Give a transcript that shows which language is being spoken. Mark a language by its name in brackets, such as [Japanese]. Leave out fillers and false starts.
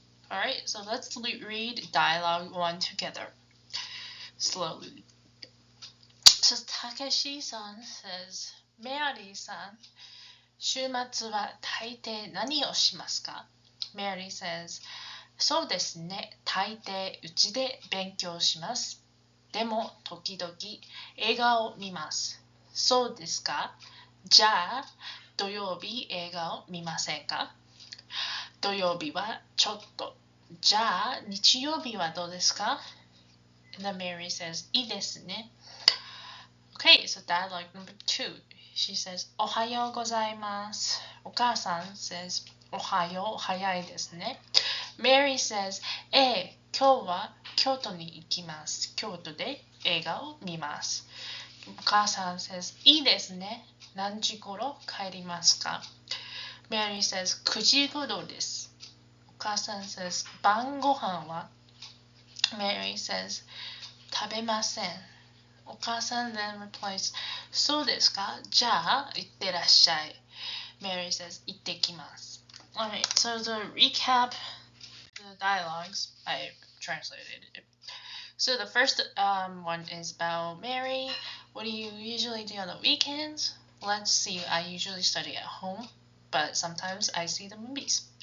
[English] Alright, so let's read dialogue 1 together slowly. So Takeshi-san says, [Japanese] Mary-san, 週末は大抵何をしますか? [English] Mary says, [Japanese] そうですね、大抵うちで勉強します。でも時々映画を見ます。そうですか? じゃあ土曜日映画を見ませんか? 土曜日はちょっと。じゃあ日曜日はどうですか? [English] And then Mary says, [Japanese] いいですね。 [English] Okay, so dialogue number 2. She says, [Japanese] おはようございます。お母さん says, おはよう、早いですね。 Mary says, 今日は京都に行きます。京都で映画を見ます。お母さん says, いいですね。何時頃帰りますか? [English] Mary says, [Japanese] 9時頃です。お母さん says, 晩ご飯は? [English] Mary says, [Japanese] 食べません。お母さん [English] then replies, [Japanese] そうですか?じゃあ行ってらっしゃい。 [English] Mary says, [Japanese] 行ってきます。 [English] Alright, so to recap the dialogues, I translated it. So the first one is about Mary. What do you usually do on the weekends? Let's see, I usually study at home, but sometimes I see the movies.